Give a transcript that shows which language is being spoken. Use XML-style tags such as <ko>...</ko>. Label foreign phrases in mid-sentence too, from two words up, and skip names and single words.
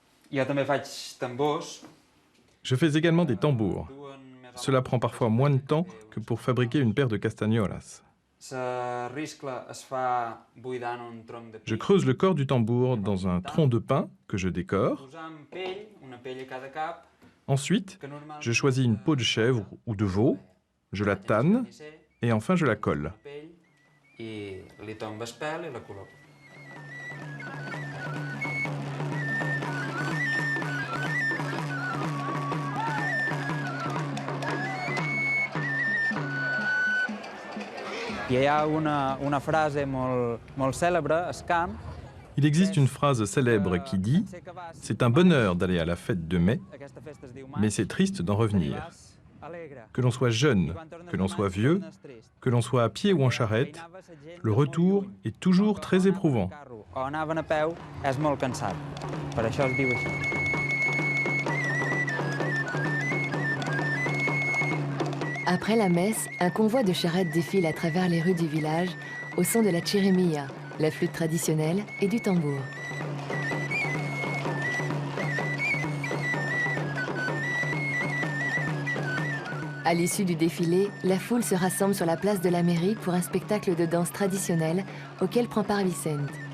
<ca>Jo també faig tambors.</ca> <fr>Je fais également des tambours. Cela prend parfois moins de temps que pour fabriquer une paire de castagnolas.</fr> <ca>La riscla es fa buidant un tronc de pi.</ca> <fr>Je creuse le corps du tambour dans un tronc de pin que je décore.</fr> <ca>Posant pell, una pell a cada cap,</ca> <fr>Ensuite,</fr> <ca>que normalment</ca> <fr>je choisis une peau de chèvre ou de veau, je la tanne et enfin je la colle.</fr> <ca>pell i li tombes pèl i la col·loques. Hi ha una frase molt cèlebre, al camp.</ca> <fr>Il existe une phrase célèbre qui dit « C'est un bonheur d'aller à la fête de mai, mais c'est triste d'en revenir. » Que l'on soit jeune, que l'on soit vieux, que l'on soit à pied ou en charrette, le retour est toujours très éprouvant.</fr> <ca>O anaven a peu, és molt cansat. Per això es diu així.</ca> <fr>Après la messe, un convoi de charrettes défile à travers les rues du village au son de la chirimia, la flûte traditionnelle et du tambour. À l'issue du défilé, la foule se rassemble sur la place de la mairie pour un spectacle de danse traditionnelle auquel prend part Vicente.</fr>